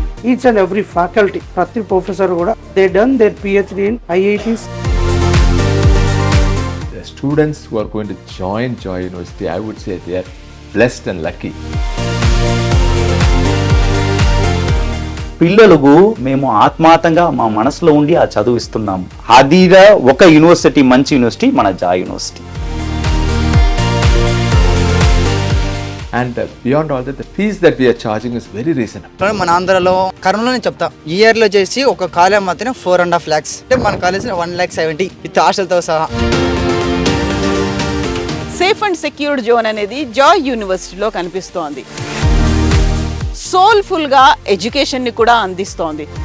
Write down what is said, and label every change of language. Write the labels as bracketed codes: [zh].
[en] Each and every faculty, [te] prati professor kuda, [en] they done their PhD in IITs. The students who are going to join Joy University, I would say they are blessed and lucky. [te] పిల్లలకు మేము ఆత్మార్థంగా మా మనసులో ఉండి ఆ చదువు ఇస్తున్నాము. అదిగా ఒక యూనివర్సిటీ, మంచి యూనివర్సిటీ మన Joy university. [en] And beyond all that, the fees that we are charging is very reasonable. [te] మన ఆంధ్రలో కర్నూలు నేను చెప్తా, ఇయర్లో చేసి ఒక కాలేజ్ మాత్రం 4.5 lakhs, అంటే మన కాలేజ్ 1,70,000 విత్ హాస్టల్తో సహా. [en] safe and secured zone [te] అనేది జాయ్ యూనివర్సిటీలో కనిపిస్తోంది. సోల్ఫుల్ గా ఎడ్యుకేషన్ ని కూడా అందిస్తోంది.